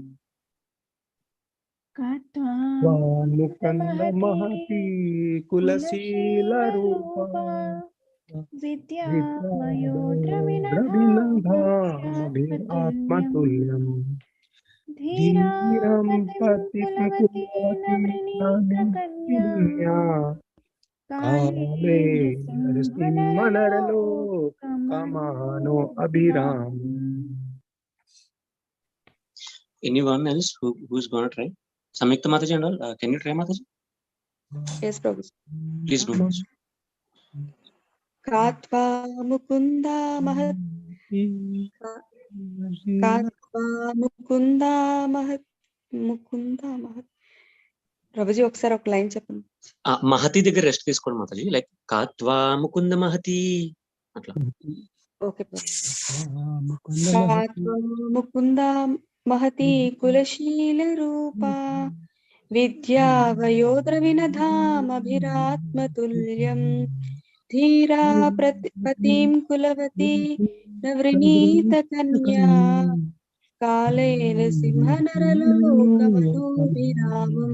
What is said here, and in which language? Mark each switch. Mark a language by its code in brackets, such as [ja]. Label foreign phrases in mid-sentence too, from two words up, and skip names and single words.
[sa] मुकुंद महती कुलशील रूपा विद्यावयोद्रविनधामभिरात्मतुल्यम् धीरं पतिं कुलवती नवनीतकन्या काले नरसिंहनरलोकमानो अभिरामम्. [en] Anyone else who's gonna try? Samyukta Mataji and all, can you try, Mataji? Yes, Prabhu. Please do. [sa] कात्वा मुकुन्द महत्. कात्वा मुकुन्द महत्. मुकुन्द महत्. [te] Prabhuji, ఒకసారి ఒక లైన్ చెప్పండి. మహతి దగ్గర రెస్ట్ తీసుకోండి మాతాజీ. లైక్ [sa] कात्वा मुकुन्द महति [te] అట్లా. [sa] ఓకే कात्वा मुकुन्द महति कुलशील रूपा विद्या वयोद्रविणधामभिरात्मतुल्यं धीरा पतिं कुलवती नवृणीत कन्या कालेन सिंहनरलोकमनोभिरामम्.